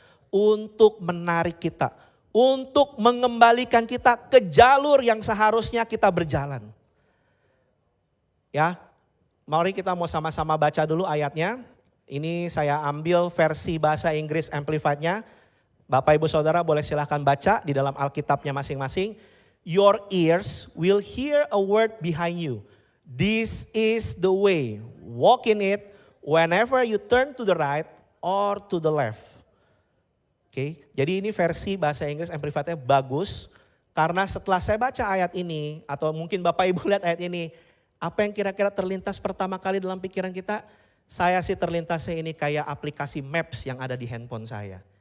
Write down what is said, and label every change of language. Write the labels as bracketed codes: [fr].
[id] Untuk menarik kita, untuk mengembalikan kita ke jalur yang seharusnya kita berjalan. Ya, mari kita mau sama-sama baca dulu ayatnya. Ini saya ambil versi bahasa Inggris Amplified-nya. Bapak Ibu Saudara boleh silahkan baca di dalam Alkitabnya masing-masing. [en] Your ears will hear a word behind you. This is the way, walk in it whenever you turn to the right or to the left. [id] Oke, jadi ini versi bahasa Inggris Amplified-nya bagus. Karena setelah saya baca ayat ini, atau mungkin Bapak Ibu lihat ayat ini, apa yang kira-kira terlintas pertama kali dalam pikiran kita? Saya sih terlintasnya ini kayak aplikasi Maps yang ada di handphone saya.